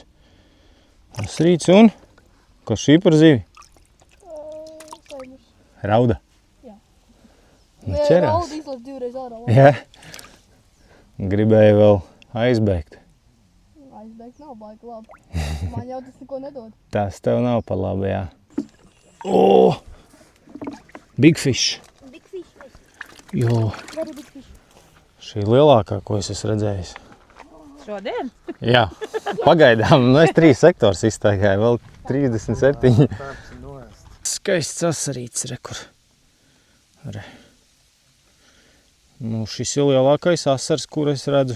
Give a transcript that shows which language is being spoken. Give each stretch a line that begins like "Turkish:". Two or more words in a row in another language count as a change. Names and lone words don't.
Latvian: Asarītis un? Kas šī par zivi? Saimurs. Rauda? Jā. Nu, ķerās. Rauda izlaiž 2 reiz ārā. Jā. Gribēju vēl aizbēgt. Aizbēgt nav baigi labi. Man jau tas neko nedod. Tas tev nav pa labi, jā. O!
English: Big fish. Big fish.
Latvian: Jo,
English: Very big fish.
Latvian: šī lielākā, ko es esmu redzējis. Šodien? Jā, pagaidām. Nu, es 3 sektors iztaigāju, vēl 37. Skaists asarīts, rekur. Re. Nu, šis ir lielākais asars, kur es redzu.